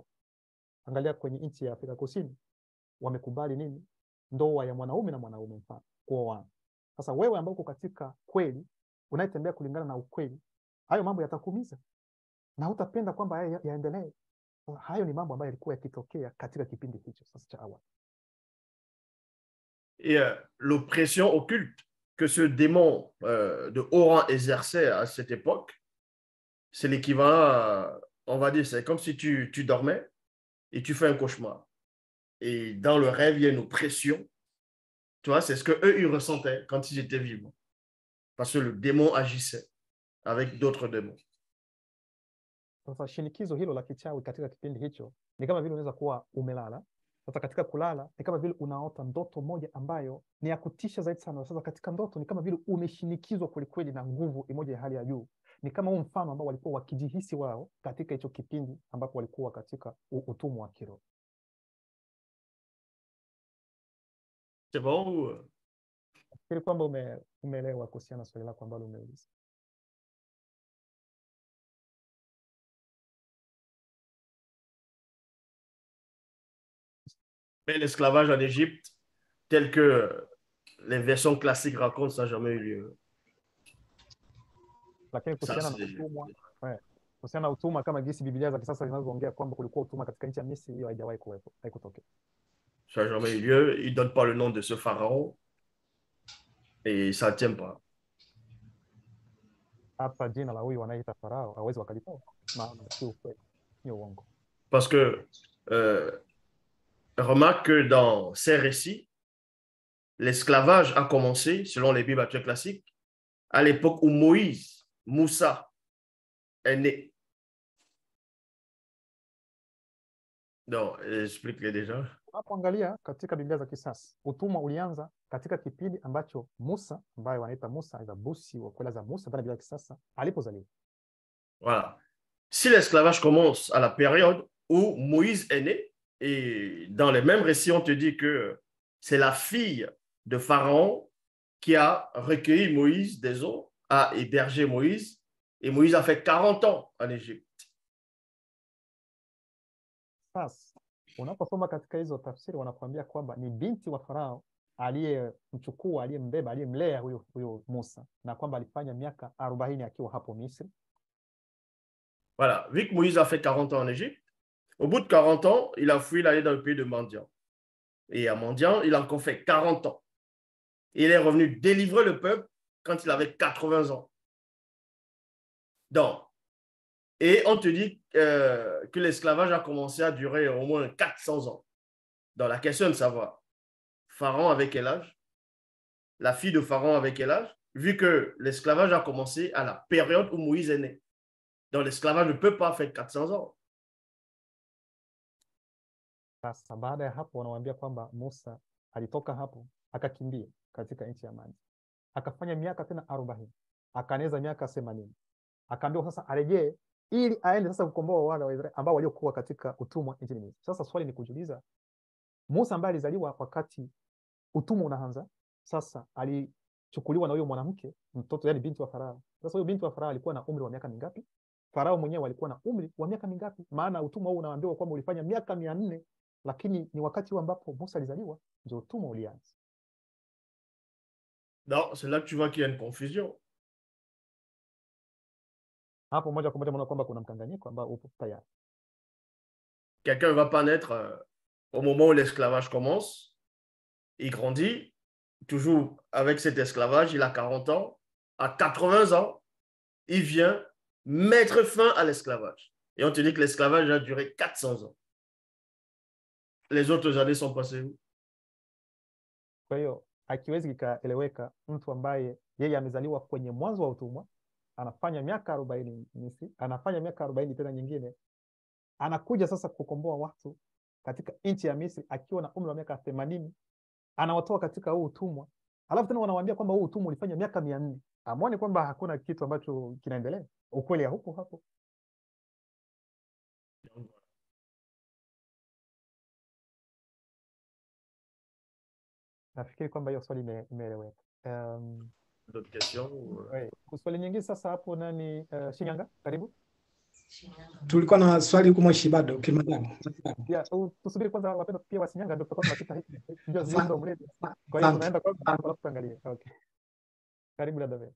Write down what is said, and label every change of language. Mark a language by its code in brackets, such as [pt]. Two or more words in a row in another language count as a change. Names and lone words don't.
[sw] Angalia kwenye nchi ya Afrika Kusini, wamekubali nini? Ndoa ya mwanaume na mwanaume, mfano kuoana. Sasa wewe ambao uko katika kweli, unayetembea kulingana na ukweli, hayo mambo yatakuumiza na hutapenda kwamba yaendelee. Hayo ni mambo ambayo yalikuwa yakitokea katika kipindi hicho sasa cha awali. [fr] Et l'oppression occulte que ce démon de haut rang exerçait à cette époque, c'est l'équivalent, on va dire, c'est comme si tu dormais et tu fais un cauchemar. Et dans le rêve, il y a une oppression. Tu vois, c'est ce qu'eux, ils ressentaient quand ils étaient vivants. Parce que le démon agissait avec d'autres démons. [sw] Sasa shinikizo hilo la kichawi katika kipindi hicho ni kama vile unaweza kuwa umelala. Sasa katika kulala ni kama vile unaota ndoto moja ambayo ni ya kutisha zaidi sana. Sasa katika ndoto ni kama vile umeshinikizwa kwelikweli na nguvu imoja ya hali ya juu. Ni kama huu mfano ambao walikuwa wakijihisi wao katika hicho kipindi ambapo walikuwa katika utumwa wa kiroho. [fr] C'est bon? [sw] Nafikiri kwamba umeelewa kuhusiana na swali lako ambalo umeuliza. [fr] Mais l'esclavage en Égypte, tel que les versions classiques racontent, ça n'a jamais eu lieu. [sw] Lakini kuhusiana na utumwa, kuhusiana na utumwa kama jinsi Biblia za kisasa zinazoongea kwamba kulikuwa utumwa katika nchi ya Misri, hiyo haijawahi kuwepo, haikutokea. [fr] Ça n'a jamais eu lieu. Ils ne donnent pas le nom de ce pharaon et ça ne tient pas. [sw] Hata jina la huyu wanaita Farao hawezi wakalitoa, maana si ukweli, ni uongo. [fr] Parce que remarque que dans ces récits, l'esclavage a commencé, selon les Bibles actuelles classiques, à l'époque où Moussa est né. Donc, explique-le déjà. [sw] Unapoangalia katika Biblia za kisasa, utumwa ulianza katika kipindi ambacho Musa, ambaye wanaita Musa Izabusi wa kwela za Musa ndani ya Biblia ya kisasa, alipozaliwa. [fr] Voilà. Si l'esclavage commence à la période où Moïse est né, et dans les mêmes récits, on te dit que c'est la fille de Pharaon qui a recueilli Moïse des eaux, a hébergé Moïse, et Moïse a fait 40 ans en Égypte. [sw] Sasa unaposoma katika hizo tafsiri wanakuambia kwamba ni binti wa Farao aliyemchukua, aliyembeba, aliyemlea huyo Musa, na kwamba alifanya miaka 40 akiwa hapo Misri. [fr] Voilà, vu que Moïse a fait 40 ans en Égypte, au bout de 40 ans, il a fui, il allait dans le pays de Madian. Et à Madian, il a encore fait 40 ans. Et il est revenu délivrer le peuple quand il avait 80 ans. Donc, Et on te dit que l'esclavage a commencé à durer au moins 400 ans. Dans la question de savoir, Pharaon avait quel âge? La fille de Pharaon avait quel âge? Vu que l'esclavage a commencé à la période où Moïse est né. Donc l'esclavage ne peut pas faire 400 ans. [sw] Sasa baada ya hapo wanawambia kwamba Musa alitoka hapo akakimbia katika nchi ya maji, akafanya miaka tena 40, akaeneza miaka 80, akaambiwa sasa arejee ili aende sasa kukomboa wana wa Israeli ambao waliokuwa katika utumwa nchini Misri. Sasa swali ni kujiuliza, Musa ambaye alizaliwa wakati utumwa unaanza, sasa alichukuliwa na huyo mwanamke mtoto, yani binti wa Farao. Sasa huyo binti wa Farao alikuwa na umri wa miaka mingapi? Farao mwenyewe alikuwa na umri wa miaka mingapi? Maana utumwa huu unaambiwa kwamba ulifanya miaka 400, lakini ni wakati huu ambapo Musa alizaliwa ndio utumwa ulianza. [fr] Non, c'est là que tu vois qu'il y a une confusion. [sw] Hapo moja kwa moja unaona kwamba kuna mkanganyiko ambao upo tayari. [fr] Quelqu'un ne va pas naître au moment où l'esclavage commence. Il grandit, toujours avec cet esclavage, il a 40 ans. À 80 ans, il vient mettre fin à l'esclavage. Et on te dit que l'esclavage a duré 400 ans. Les autres années sont passées où? [sw] Kwa hiyo akiwezi kikaeleweka mtu ambaye yeye amezaliwa kwenye mwanzo wa utumwa, anafanya miaka 40 Misri, anafanya miaka 40 tena nyingine, anakuja sasa kukomboa watu katika nchi ya Misri akiwa na umri wa miaka 80, anawatoa katika huu utumwa, alafu tena wanawaambia kwamba huu utumwa ulifanya miaka 400. Amwone kwamba hakuna kitu ambacho kinaendelea, ukweli huko hapo. Nafikiri kwamba hiyo swali imeeleweka. [fr] D'autres questions? [sw] Swali nyingine sasa hapo nani, Shinyanga, karibu. Tulikuwa na swali huko Moshi bado Kilimanjaro. Ya, tusubiri kwanza wapenda pia wa Shinyanga ndio tutakuwa tunapita hivi. Ndio ndio mlete. Kwa hiyo tunaenda kwa alafu tuangalie. Okay. Karibu dada wewe.